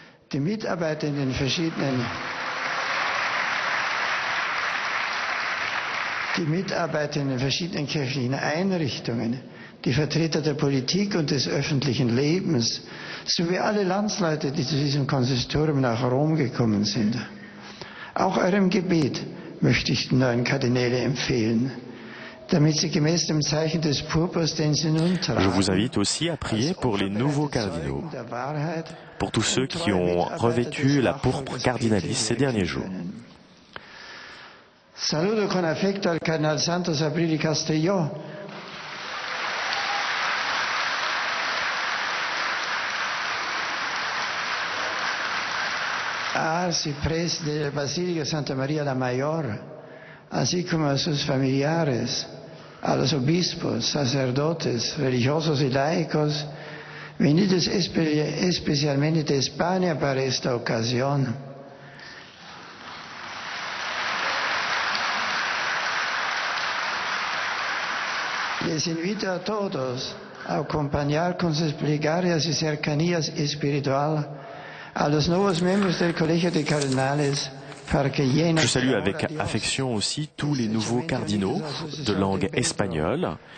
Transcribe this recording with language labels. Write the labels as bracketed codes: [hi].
[de] Die Mitarbeiter in den verschiedenen kirchlichen Einrichtungen, die Vertreter der Politik und des öffentlichen Lebens, sowie alle Landsleute, die zu diesem Konsistorium nach Rom gekommen sind. Auch eurem Gebet möchte ich die neuen Kardinäle empfehlen, damit sie gemäß dem Zeichen des Purpurs, den sie nun tragen. [fr] Je vous invite aussi à prier pour les nouveaux cardinaux, pour tous ceux qui ont revêtu la pourpre cardinaliste ces derniers jours. [es] Saluto con affetto al Cardinal Santos Abrili Castelló, arcipreste de la Basílica Santa María la Mayor, así como a sus familiares, a los obispos, sacerdotes, religiosos y laicos, venidos especialmente de España para esta ocasión. Les invito a todos a acompañar con sus plegarias y cercanías espiritual a los nuevos miembros del Colegio de Cardenales. [fr] Je salue avec affection aussi tous les nouveaux cardinaux de langue espagnole